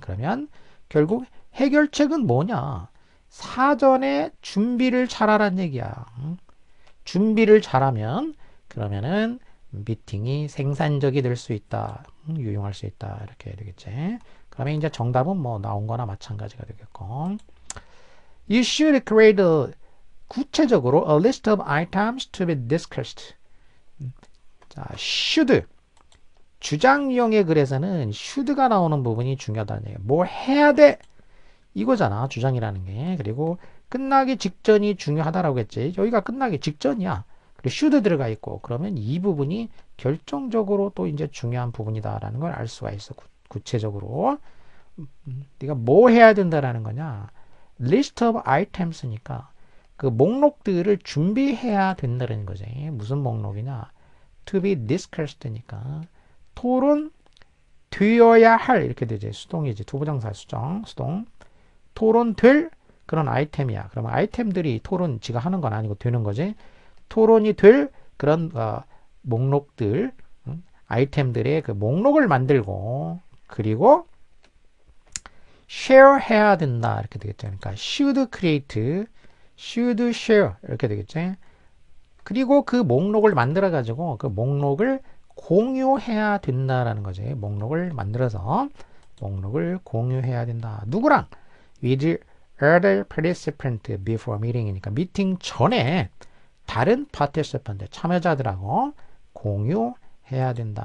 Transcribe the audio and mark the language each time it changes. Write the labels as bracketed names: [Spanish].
[Korean] 그러면 결국 해결책은 뭐냐? 사전에 준비를 잘하란 얘기야. 준비를 잘하면 그러면은 미팅이 생산적이 될 수 있다. 유용할 수 있다. 이렇게 되겠지. 그러면 이제 정답은 뭐 나온 거나 마찬가지가 되겠고. [English] You should create [Korean] 구체적으로 [English] a list of items to be discussed. [Korean] 자, should. 주장용의 글에서는 should가 나오는 부분이 중요하다는 얘기예요. 뭐 해야 돼? 이거잖아. 주장이라는 게. 그리고 끝나기 직전이 중요하다라고 했지. 여기가 끝나기 직전이야. 그리고 should 들어가 있고 그러면 이 부분이 결정적으로 또 이제 중요한 부분이다라는 걸 알 수가 있어. 구체적으로. 네가 뭐 해야 된다라는 거냐? list of items니까 그 목록들을 준비해야 된다는 거지. 무슨 목록이냐? [English] to be discussed [Korean] 니까 토론 되어야 할 이렇게 되지. 수동이지. 투부정사 수동. 토론될 그런 아이템이야. 그러면 아이템들이 토론 지가 하는 건 아니고 되는 거지. 토론이 될 그런 목록들, 아이템들의 그 목록을 만들고 그리고 share 해야 된다 이렇게 되겠죠. 그러니까 [English] should create, should share [Korean] 이렇게 되겠죠. 그리고 그 목록을 만들어 가지고 그 목록을 공유해야 된다라는 거지. 목록을 만들어서 목록을 공유해야 된다. 누구랑? [English] with other participant before meeting [Korean] 이니까 미팅 전에 다른 participant 참여자들하고 공유해야 된다.